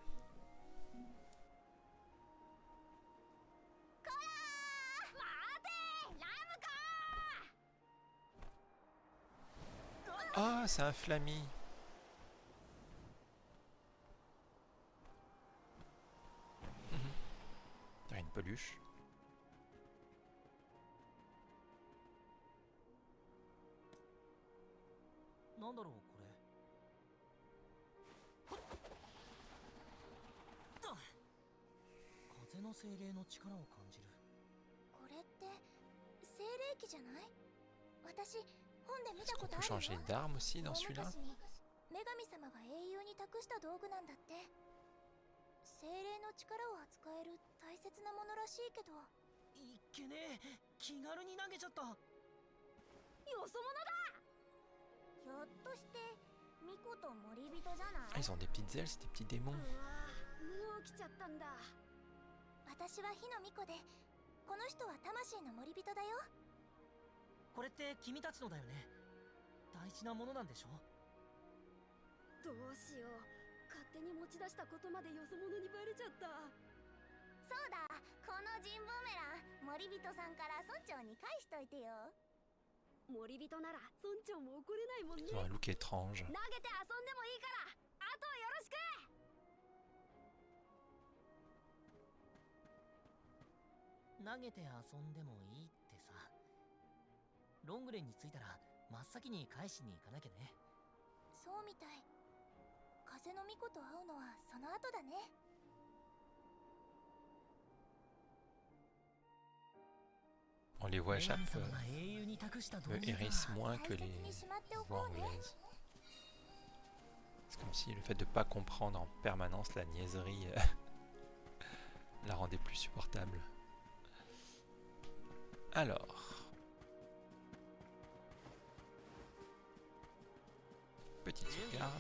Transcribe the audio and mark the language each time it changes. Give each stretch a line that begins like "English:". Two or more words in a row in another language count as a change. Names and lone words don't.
French: あ、c'est un flammy. Il y a une peluche.
Japanese: なんだろうこれ。と。風の精霊の力を感じる。これって精霊機じゃない？私本で見
French: Est-ce
Japanese: た
French: qu'on
Japanese: こと
French: peut
Japanese: ある
French: changer
Japanese: よ。
French: d'arme aussi dans
Japanese: 大
French: celui-là?
Japanese: 昔に女神様が英雄に託した道具なんだって。精霊の力を扱える大切なものらしいけど。いっけねえ。気軽に投げちゃった。よそ者だ。ひょっとして巫女と森人じゃな
French: Ah,
Japanese: い？
French: ils ont des petites ailes, c'est des petits démons.
Japanese: もう来ちゃったんだ。私は火の巫女で、この人は魂の森人だよ。これって君たちのだよね。大事なものなんでしょ。どうしよう。勝手に持ち出したことまでよそ者にバレちゃった。そうだ、このジンボーメラン森人さんから村長に返しといてよ。森人なら村長も怒れないもんね。
French: Ils ont un look étrange.
Japanese: 投げて遊んでもいいからあとよろしく。投げて遊んでもいいってさ。ロングレンに着いたら真っ先に返しに行かなきゃね。そうみたい。風の巫女と会うのはその後だね。
French: On les voit
Japanese: 女
French: chaque
Japanese: 神様が英雄に託した道具 Eris か。
French: moins que
Japanese: 大切
French: les
Japanese: にしまってお
French: voix
Japanese: こうね。
French: anglaises. C'est comme si le fait de ne pas comprendre en permanence la niaiserie la rendait plus supportable. Alors. Petite
Japanese: 準備
French: sauvegarde.